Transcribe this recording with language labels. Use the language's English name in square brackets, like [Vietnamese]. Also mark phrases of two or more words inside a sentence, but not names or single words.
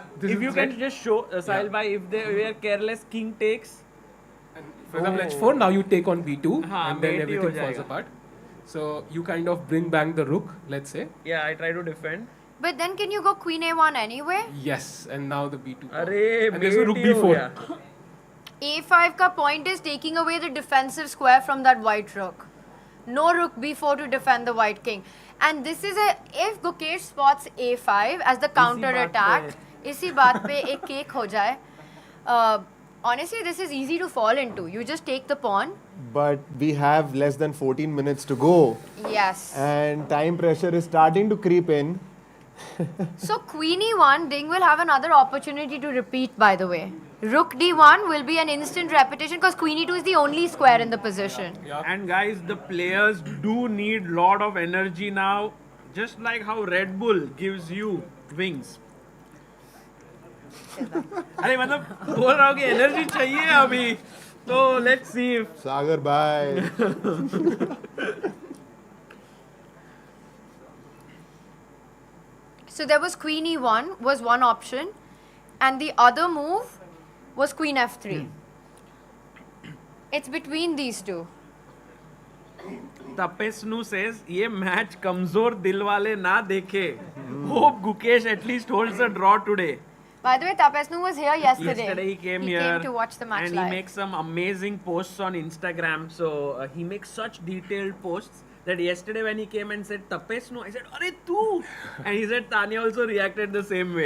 [English] If you can just show, Sahil bhai, if they were careless, king takes. For example, h4, now you take on b2, and then mate everything [Hindi] ही हो [English] falls [Hindi] jayega. [English] apart. So you kind of bring back the rook, let's say. Yeah, I try to defend. But then can you go queen a1 anyway? Yes, and now the b2. [Hindi] Arey, [English] and there's a rook [Hindi] मेट ही हो [English] b4. [Hindi] gaya. [English] a5 ka point is taking away the defensive square from that white rook. No rook b4 to defend the white king. And this is if Gukesh spots a5 as the counter attack, [Hindi] इसी बात पे एक केक हो जाए. [English] Honestly, this is easy to fall into. You just take the pawn. But we have less than 14 minutes to go. Yes. And time pressure is starting to creep in. So queen e1, Ding will have another opportunity to repeat, by the way. Rook d1 will be an instant repetition because queen e2 is the only square in the position. And guys, the players do need lot of energy now. Just like how Red Bull gives you wings. [Hindi] अरे मतलब बोल रहा हूँ कि एनर्जी चाहिए अभी तो [English] let's see [Hindi] सागर बाय [English] So there was queen e1 was one option and the other move was queen f3. It's between these two. Tapesnu says [Hindi] ये मैच कमजोर दिल वाले ना देखे. [English] Hope Gukesh at least holds a draw today. By the way, Tapesnu was here yesterday. Yesterday he came He here came to watch the match and live. he makes some amazing posts on Instagram. So he makes such detailed posts that yesterday when he came and said Tapesnu, I said, [Hindi] "अरे तू!" [English] And he said Tanya also reacted the same way.